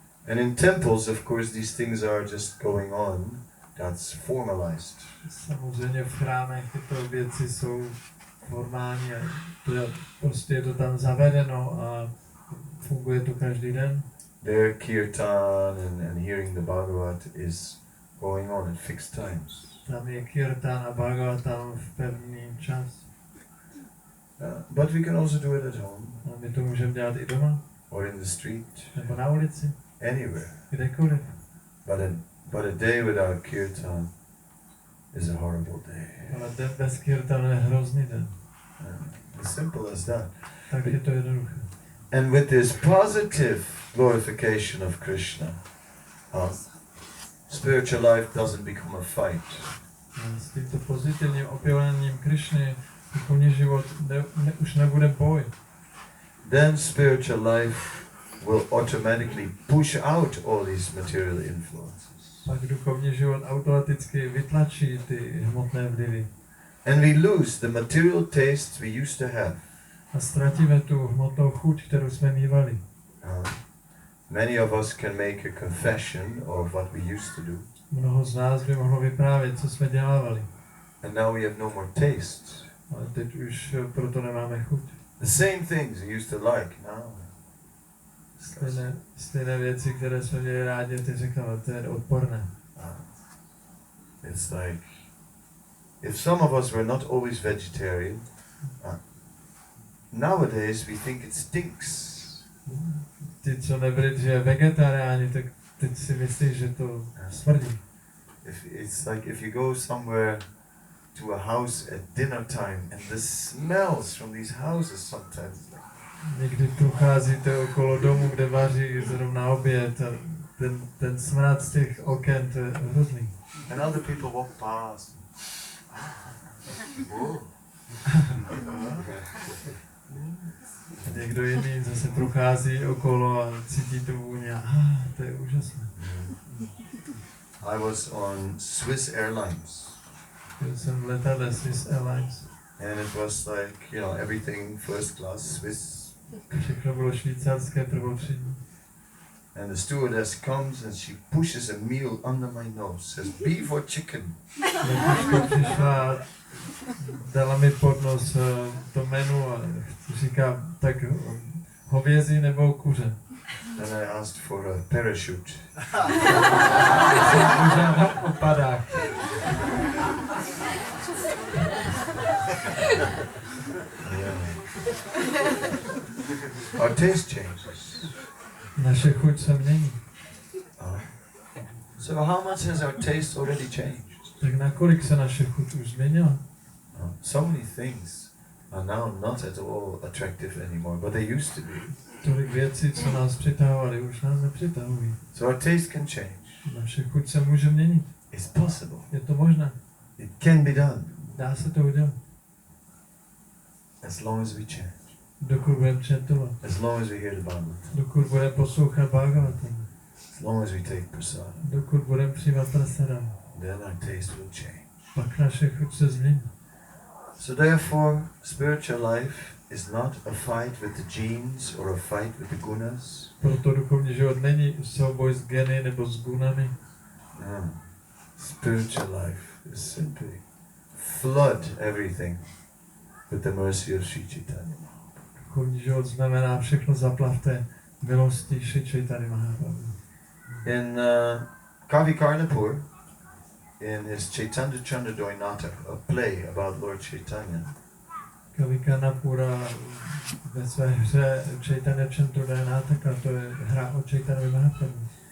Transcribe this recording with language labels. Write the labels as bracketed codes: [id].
[en] And in temples, of course, these things are just going on. That's formalized. [cs] Samozřejmě v chrámech tyto věci jsou formální a prostě je to tam zavedeno a funguje to každý den. [en] Their kirtan and hearing the Bhagavat is going on at fixed times. [cs] Tam je kirtan a Bhagavatam v pevný čas. [en] But we can also do it at home. [cs] A my to můžeme dělat i doma. [en] Or in the street. [cs] Nebo na ulici. [en] Anywhere. [cs] Kdekoliv. [en] But a day without kirtan is a horrible day. [cs] Ale den bez kirtanu je hrozný den. [en] As simple as that. [cs] Tak je to jednoduché. [en] And with this positive glorification of Krishna, spiritual life doesn't become a fight. [cs] A s tímto pozitivním opěváním Krishny duchovní život už nebude boj. [en] Then spiritual life will automatically push out all these material influences. [cs] Pak duchovní život automaticky vytlačí ty hmotné vlivy. [en] And we lose the material tastes we used to have. [cs] A ztratíme tu hmotnou chuť, kterou jsme mívali. [en] Many of us can make a confession of what we used to do. [cs] Mnoho z nás by mohlo vyprávět, co jsme dělávali. [en] And now we have no more taste. [cs] Ale teď už proto nemáme chuť. [en] The same things we used to like now. [cs] Stejné věci, které jsme měli rádi, ty říkáme, to je odporné. [en] It's like, if some of us were not always vegetarian, nowadays we think it stinks. [cs] Ti, co nebyli dříve vegetariáni, tak teď si myslí, že to smrdí. [en] It's like if you go somewhere to a house at dinner time and the smells from these houses sometimes. [cs] Někdy procházíte okolo domu, kde vaří zrovna oběd a ten smrad z těch oken, to je hrozný. [en] And other people walk past. [cs] Někdo jiný zase prochází okolo a cítí tu vůni a to je úžasné. [en] I was on Swiss Airlines. [cs] Byl jsem v letadle Swiss Airlines. [en] And it was like, everything first class Swiss. [cs] Všechno bylo švýcarské prvotřídní. [en] And the stewardess comes and she pushes a meal under my nose, says beef or chicken. [cs] Přišla, dala mi pod nos to menu a říká, tak hovězí nebo kuře. [en] Then I asked for a parachute. [cs] Jsem požádal o padák. [en] Our taste changes. [cs] Naše chuť se mění. [en] So how much has our taste already changed? [cs] Tak nakolik se naše chuť už změnila? [en] So many things are now not at all attractive anymore, but they used to be. [cs] Tolik věcí, co nás přitahovaly, už nás nepřitahují. [en] So our taste can change. [cs] Naše chuť se může měnit. [en] It's possible. [cs] Je to možné. [en] It can be done. [cs] Dá se to udělat. [en] As long as we change. [cs] Dokud budeme četovat. [en] As long as we hear the Bible. [cs] Dokud budeme poslouchat Bhagavatam. [en] As long as we take prasad. [cs] Dokud budeme přijímat prasadam. [en] Then our taste will change. [cs] Pak naše chuť se změní. [en] So therefore, spiritual life is not a fight with the genes or a fight with the gunas. [cs] Proto duchovní život není souboj s geny nebo s gunami. [en] No. Spiritual life is simply flood everything with the mercy of Sri Chaitanya. [cs] Duchovní život znamená všechno zaplavte milostí Sri Chaitanya Mahaprabhu. [en] In Kavi Karnapur, in his Chaitanya Chandradoy Natak, a play about Lord Chaitanya, [cs] Kavi Karnapura ve své hře Chaitanya Chandradoy Nataka, to je hra o Chaitanya Mahaprabhu.